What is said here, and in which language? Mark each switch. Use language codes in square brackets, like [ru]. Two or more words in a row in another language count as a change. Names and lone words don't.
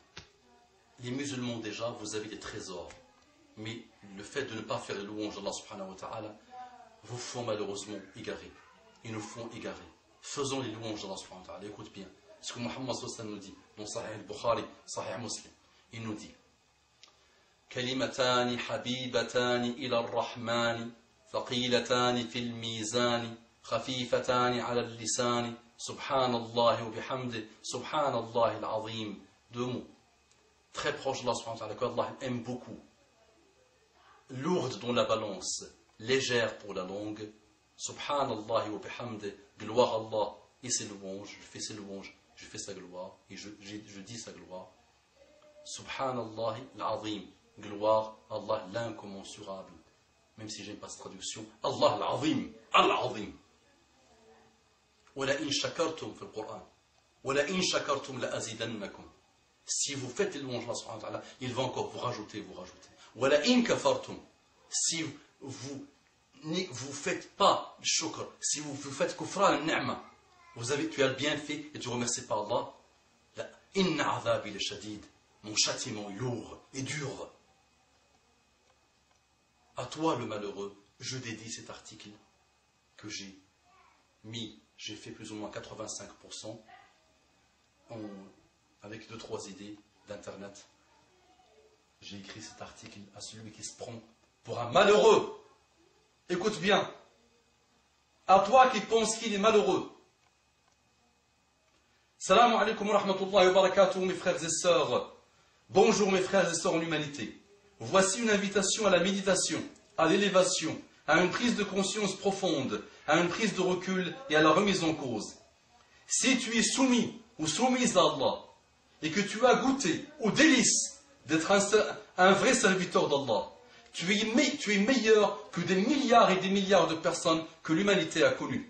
[fr] Les musulmans déjà, vous avez des trésors. Mais le fait de ne pas faire les louanges d'Allah [ar] سبحانه وتعالى [fr] vous font malheureusement égarer. Ils nous font égarer. Faisons les louanges d'Allah [ar] سبحانه وتعالى. [fr] Écoute bien. Ce que Muhammad [ar] صلى الله عليه وسلم [fr] nous dit dans Sahih al-Bukhari, Sahih Muslim, il nous dit [ar] كلمتان حبيبتان إلى الرحمن ثقيلتان في الميزان خفيفتان على اللسان سبحان الله وبحمده سبحان الله العظيم. [fr] Deux mots très proches d'Allah [ar] سبحانه وتعالى, [fr] qu'Allah aime beaucoup, lourdes dans la balance, légères pour la langue. [ar] سبحان الله وبحمده, [fr] gloire à Allah et ses louanges, je fais ses louanges, je fais sa gloire et je dis sa gloire. [ar] سبحان الله العظيم, [fr] gloire à Allah l'incommensurable. Même si j'aime pas cette traduction, [ar] الله العظيم، العظيم. ولئن شكرتم في القرآن، ولئن شكرتم لأزيدنكم. [fr] Si vous faites les louanges de Allah [ar] سبحانه وتعالى, [fr] il va encore vous rajouter. [ar] ولئن كفرتم, [fr] si vous faites pas le shukr, si vous faites [ar] كفر النعمة, [fr] tu as le bienfait et tu remercies par Allah. [ar] إن عذابي لشديد, [fr] mon châtiment est lourd et dur. À toi le malheureux, je dédie cet article que j'ai fait plus ou moins 85% avec 2-3 idées d'internet. J'ai écrit cet article à celui qui se prend pour un malheureux. Écoute bien, à toi qui penses qu'il est malheureux. [ar] السلام عليكم ورحمة الله وبركاته, [fr] mes frères et sœurs. Bonjour mes frères et sœurs en humanité. Voici une invitation à la méditation, à l'élévation, à une prise de conscience profonde, à une prise de recul et à la remise en cause. Si tu es soumis ou soumise à Allah et que tu as goûté aux délices d'être un vrai serviteur d'Allah, tu es meilleur que des milliards et des milliards de personnes que l'humanité a connues.